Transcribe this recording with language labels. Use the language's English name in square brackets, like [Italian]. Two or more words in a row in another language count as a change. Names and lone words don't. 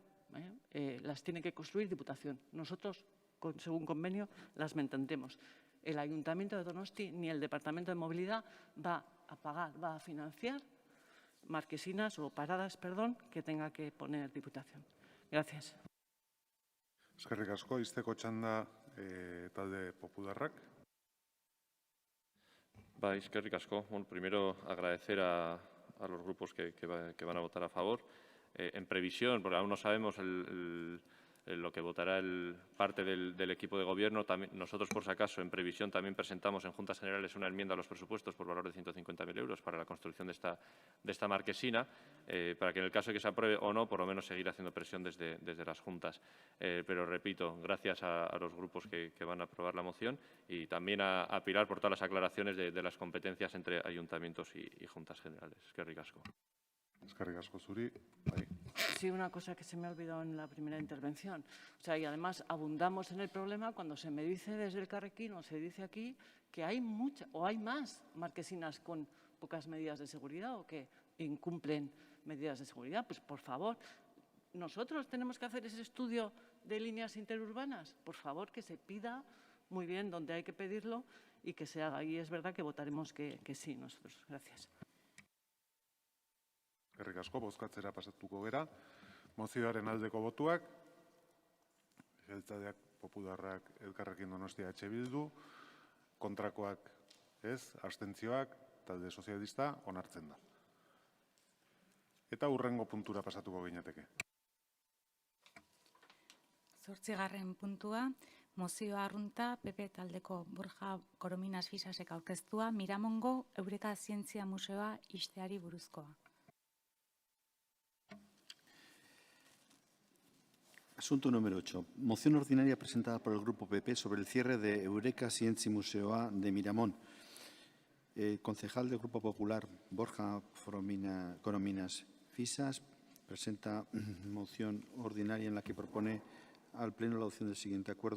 [Spanish] Las tiene que construir Diputación. Nosotros, según convenio, las mantendremos. El Ayuntamiento de Donosti ni el Departamento de Movilidad va a pagar, va a financiar marquesinas o paradas, perdón, que tenga que poner Diputación. Gracias. [Basque] Eskerrik asko, izteko txanda talde popularrak. Eskerrik asko. [Spanish] Bueno, primero agradecer a los grupos que van a votar a favor. En previsión, porque aún no sabemos lo que votará parte del equipo de gobierno, también, nosotros, por si acaso, en previsión, también presentamos en Juntas Generales una enmienda a los presupuestos por valor de 150.000 euros para la construcción de esta marquesina, para que en el caso de que se apruebe o no, por lo menos seguir haciendo presión desde las Juntas. Pero repito, gracias a los grupos que van a aprobar la moción y también a Pilar por todas las aclaraciones de las competencias entre ayuntamientos y Juntas Generales. [Basque] Eskerrik asko. Eskerrik asko zuri. [Spanish] Sí, una cosa que se me ha olvidado en la primera intervención. O sea, y además abundamos en el problema cuando se me dice desde el Carrequín o se dice aquí que hay hay más marquesinas con pocas medidas de seguridad o que incumplen medidas de seguridad. Pues, por favor, nosotros tenemos que hacer ese estudio de líneas interurbanas. Por favor, que se pida muy bien donde hay que pedirlo y que se haga. Y es verdad que votaremos que sí nosotros. Gracias. [Basque] Eskerrik asko, bozkatzera pasatuko gera. Mozioaren aldeko botuak, Jeltzaleak, Popularrak, Elkarrekin Donostia, Bildu, kontrakoak ez, abstentzioak, talde sozialista, onartzen da. Eta hurrengo puntura pasatuko ginateke. 8. puntua, mozioa arrunta, PP taldeko Borja Korominas Fisasek aurkeztua, Miramongo Eureka Zientzia Museoa ixteari buruzkoa. [Spanish] Asunto número 8. Moción ordinaria presentada por el Grupo PP sobre el cierre de Eureka Zientzia Museoa de Miramón. El concejal del Grupo Popular, Borja Korominas Fisas, presenta moción ordinaria en la que propone al Pleno la adopción del siguiente acuerdo.